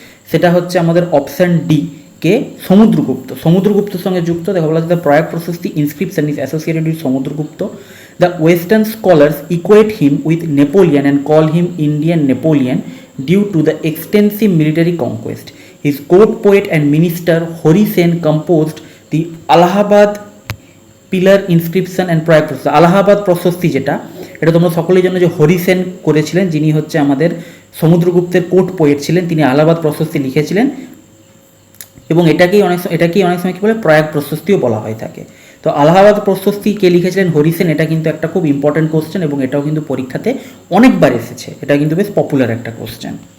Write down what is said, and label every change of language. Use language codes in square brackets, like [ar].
[bn] সেটা হচ্ছে আমাদের অপশান ডি কে, সমুদ্রগুপ্ত। সমুদ্রগুপ্তর সঙ্গে যুক্ত। দেখো বলা হচ্ছে, [en] The Prayag Prashasti inscription is associated with Samudragupta. The western scholars equate him with Napoleon and call him Indian Napoleon due to the extensive military conquest. His court poet and minister Hori Sen composed the Allahabad pillar inscription and Prayag Prashasti. [bn] Allahabad প্রশস্তি যেটা, এটা তোমরা সকলেই জানো যে হরি সেন করেছিলেন, যিনি হচ্ছে আমাদের সমুদ্রগুপ্তের কোর্ট পোয়েট ছিলেন, তিনি আলাহাবাদ প্রশস্তি লিখেছিলেন, এবং এটাকেই অনেক সময় কী বলে, প্রয়াগ প্রশস্তিও বলা হয়ে থাকে। তো আলাহাবাদ প্রশস্তি কে লিখেছিলেন? হরি সেন। এটা কিন্তু একটা খুব ইম্পর্টেন্ট কোশ্চেন, এবং এটাও কিন্তু পরীক্ষাতে অনেকবার এসেছে, এটা কিন্তু বেশ পপুলার একটা কোশ্চেন।